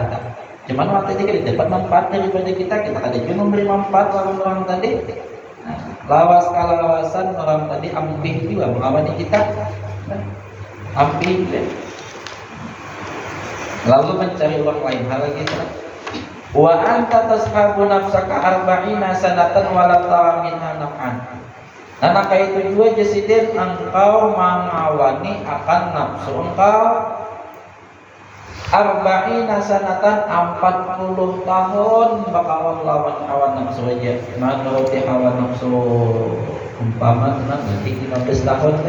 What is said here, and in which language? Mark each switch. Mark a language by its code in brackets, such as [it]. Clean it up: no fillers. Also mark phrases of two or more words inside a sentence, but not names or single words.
[bjn] Cuman waktu itu kita dapat manfaat daripada kita kada juga memberi manfaat lawan orang tadi. Lawas kalawasan orang tadi ampih juga mengawani kita, ampih juga. Lalu mencari orang lain hal kita. [ar] وأنت تصاحب نفسك أربعين سنة ولا ترى منها نفعا. [bjn] Nah, maka itu juga jasidin engkau mengawani akan nafsu engkau [ar] أربعين سنة [bjn] 40 tahun bakawan lawan hawa nafsu aja. Menuruti hawa nafsu umpama nanti 15 tahun deh.